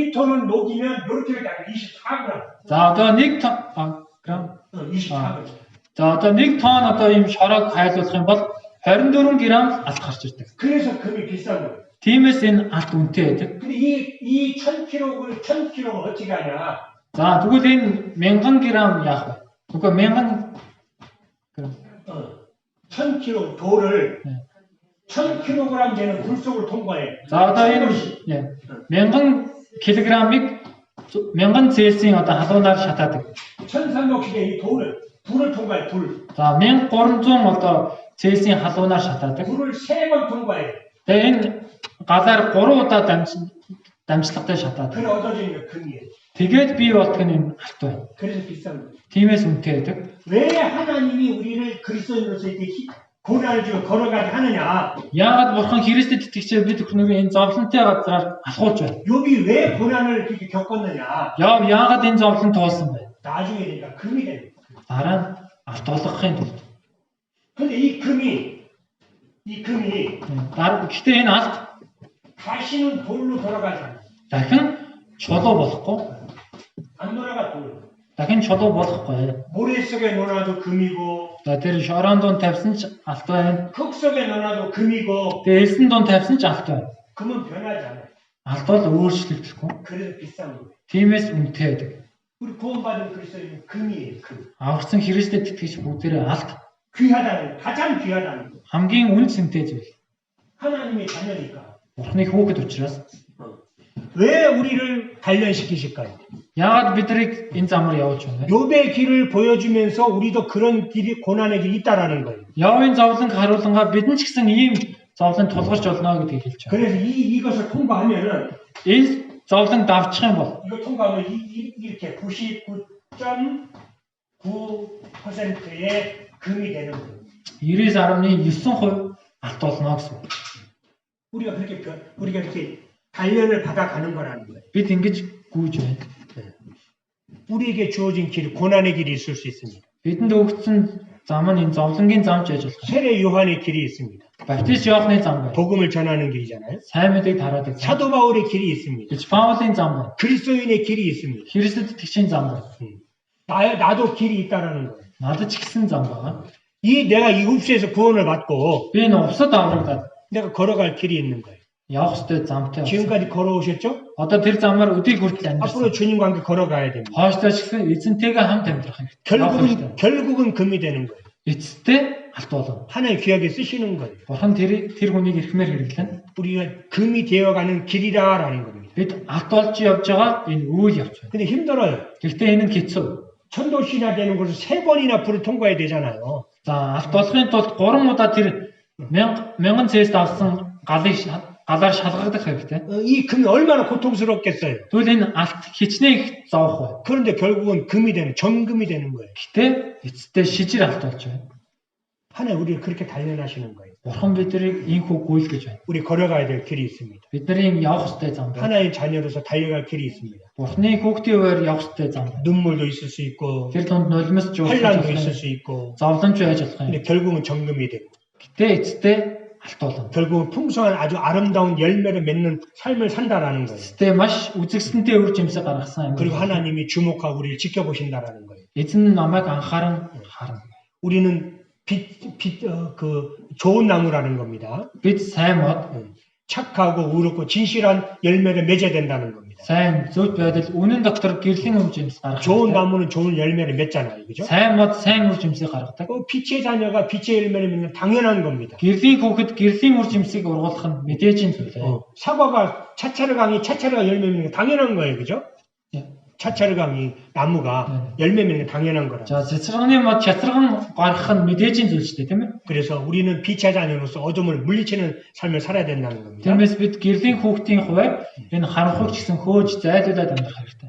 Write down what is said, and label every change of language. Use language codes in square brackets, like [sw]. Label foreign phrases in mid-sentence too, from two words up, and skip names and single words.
[ko] 닉톤은 녹이면 이렇게 딱 24g. [mn] За одоо 1 тонн грамм. 24g. За одоо 1 тонн одоо ийм шороог хайлуулах юм бол 24 грамм алт гарч ирдэг. [ko] 그래서 금이 비싼 거예요. [mn] Тиймээс энэ алт үнэтэй байдаг. [ko] 근데 이 1000kg를 어떻게 하냐? [mn] За тэгвэл энэ 1000 грамм яах вэ? Үгүй 1000 грамм. [ko] 1000kg 돌을 네. 1000kg 되는 굴 속을 통과해. [mn] За одоо энэ 1000 кг-ыг 1000 Цельсийн одоо халуунаар шатаадаг. [ko] 1300의 이 불을 통과해. 불. [mn] За 1300 одоо Цельсийн халуунаар шатаадаг. [ko] 불을 3번 통과해. [mn] Тэгээ энэ галаар 3 удаа дамжлагтай шатаадаг. [ko] 그래 얻어지는 게 금이에요. [mn] Тэгээд бий болдог нь энэ алт байна. [ko] 그래서 비싼 거예요. [mn] Тиймээс үнэтэй байдаг. [ko] 왜 하나님이 우리를 그리스도인으로서 이렇게 고난을 주고 걸어가게 하느냐? [mn] Яагаад бурхан Христэд итгэжээ бид өхнөө энэ зовлонтой газраар алхуулж байна? [ko] 욥이 왜 고난을 그렇게 겪었느냐? [mn] Яагаад энэ зовлон туулсан бэ? [ko] 나중에 되니까 금이 되는 거예요. [mn] Дараа нь алт болгохын тулд. [ko] 근데 이 금이 [mn] Гэхдээ энэ алт [ko] 다시는 돌로 돌아가잖아. [mn] дахин чулуу болохгүй. [ko] 안 돌아가 돌. [mn] Дахин чулуу болохгүй. [ko] 모래 속에 넣어놔도 금이고, [mn] За тэр шорон дунд тавьсан ч алт байна. [ko] 흙 속에 넣어놔도 금이고, [mn] Тэгээ элсэн дунд тавьсан ч алт байна. [ko] 금은 변하지 않아. [mn] Алт бол өөрчлөгдөхгүй. [ko] 그래서 비싼 거예요. [mn] Тиймээс үнэтэй байдаг. [ko] 우리 구원받은 그리스도인은 금이에요. 금. [mn] Аварсан Христэд итгэж бүгдээрээ алт [ko] 귀하다는 가장 귀하다는 거. [mn] хамгийн үн цэнтэй зүйл. [ko] 하나님의 자녀니까. [mn] Бурхны хүүхэд учраас [ko] 왜 우리를 단련시키실까요? [mn] яагаад бидрийг энэ замаар явуулж байна вэ? [ko] 욥의 길을 보여주면서 우리도 그런 길이 고난의 길이 있다라는 거예요. [mn] Явын зовлон харуулнгаа бид нь ч гэсэн ийм зовлон тулгарч болно гэдгийг хэлж байна. [ko] 그래서 이것을 통과하면은 [mn] Энэ зовлон давчих юм бол [ko] 이거 통과하면 이렇게 99.9%의 금이 되는 거예요. [mn] 99.9% алт болно гэсэн. [ko] 우리가 이렇게 단련을 받아가는 거라는 거예요. [mn] Бид ингэж гүйж байна. [ko] 우리에게 주어진 길, 고난의 길이 있을 수 있습니다. [mn] Бидэнд өгсөн зам нь энэ зовлонгийн зам ч яж болох. [ko] 세례 요한의 길이 있습니다. [mn] Баптист Иохны зам байна. [ko] 복음을 전하는 길이잖아요. [mn] Сайн мэдээг тараадаг зам. [ko] 사도 바울의 길이 있습니다. [mn] Гэж Паулын зам байна. [ko] 그리스도인의 길이 있습니다. [mn] Христэд итгэгчийн зам байна. [ko] 나도 길이 있다라는 거예요. [mn] Надад ч гэсэн зам байна. [ko] 내가 이 읍수에서 구원을 받고 [mn] Би энэ увсад аврагдаад [ko] 내가 걸어갈 길이 있는 거예요. [mn] явах ёстой замтай. [ko] 지금까지 걸어오셨죠? [mn] Одоо тэр замаар өдийг хүртэл [ko] 앞으로 [mn] амьдарсан. [ko] 주님과 함께 걸어가야 됩니다. [mn] Хойшлоо ч гэсэн эзэнтэйгээ хамт амьдрах хэрэгтэй. [ko] 결국은 금이 되는 거예요. [mn] Эцэстээ алт болно. [ko] 하나님 귀하게 쓰시는 거예요. [mn] Бурхан тэр хүнийг эрхмээр хэрэглэн [ko] 우리가 금이 되어가는 길이라라는 겁니다. [mn] бид алт болж явж байгаа энэ үйл явж байна. [ko] 근데 힘들어요. [mn] Гэхдээ энэ нь хэцүү. [ko] 천도신화 되는 곳을 3번이나 불을 통과해야 되잖아요. [mn] За алт болохын тулд 3 удаа тэр 1000 цэст авсан галаар шалгагдах хэрэгтэй. [ko] 이 금이 얼마나 고통스럽겠어요. [mn] Тэгвэл энэ алт хичнээн их зовох бай. [ko] 그런데 결국은 금이 되는 정금이 되는 거예요. [mn] Гэтэ эцэстээ шижир алт болж байна. [ko] 하나님 우리를 그렇게 단련하시는 거예요. [mn] Бурхан биднийг ийхүү гүйлгэж байна. [ko] 우리 걸어가야 될 길이 있습니다. [mn] Бидний явах ёстой зам байна. [ko] 하나님 자녀로서 달려갈 길이 있습니다. [mn] Бурханы хүүхдийн хувьд явах ёстой зам байна. [ko] 눈물도 있을 수 있고 [mn] Тэр тунд нулимс [ko] 환란도 있을 [mn] жуулах, [ko] 수 있고 [mn] зовлонч байж болох юм. [ko] 근데 결국은 정금이 되고 [mn] Гэтэ эцэстээ алт болно. [ko] 결국은 풍성한 아주 아름다운 열매를 맺는 삶을 산다라는 거예요. [mn] Эцэстээ маш үзэгсэнтэй үр жимсэг гаргасан юм. [ko] 그리고 하나님이 주목하고 우리를 지켜보신다라는 거예요. [mn] Эзэн намайг анхааран харна. [ko] 우리는 좋은 나무라는 겁니다. [mn] Бид сайн мод, [ko] 착하고 의롭고 진실한 열매를 맺어야 된다는 겁니다. [mn] сайн зөв байдал үнэн доктор гэрлийн үр жимс гаргах. [ko] 좋은 나무는 좋은 열매를 맺잖아요. 그죠? [mn] Сайн мод сайн үр жимсийг гаргадаг. [ko] 빛의 자녀가 빛의 열매를 맺는 당연한 겁니다. [mn] Гэрлийн хүүхэд гэрлийн үр жимсийг ургуулах нь мэдээж зүйлээ. [ko] 사과가 차차르강이 열매 맺는 게 당연한 거예요. 그죠? 예. 차차르강이 나무가 열매 맺는 게 당연한 거라. [mn] За цэцэрганы мод чацарган гаргах нь мэдээж зүйл шүү дээ, тийм ээ? [ko] 그래서 우리는 빛의 자녀로서 어둠을 물리치는 삶을 살아야 된다는 겁니다. [mn] Тиймээс бид гэрлийн хүүхдийн хувьд энэ харанхуйч гэсэн хөөж зайлуулад амьдрах хэрэгтэй.